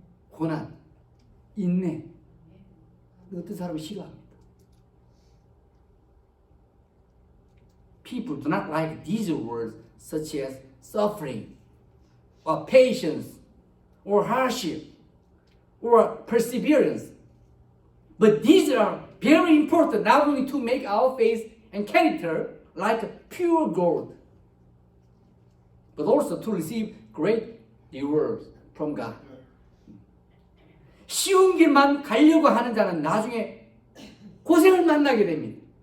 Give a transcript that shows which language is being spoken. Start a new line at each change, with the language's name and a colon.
Korean: 고난, 인내. 어떤 사람은 싫어합니다.
English: People do not like these words such as suffering, or patience, or hardship, or perseverance. But these are very important not only to make our faith and character like pure gold, but also to receive great rewards from God.
Korean: 쉬운 길만 가려고 하는 자는 나중에 고생을 만나게 됩니다.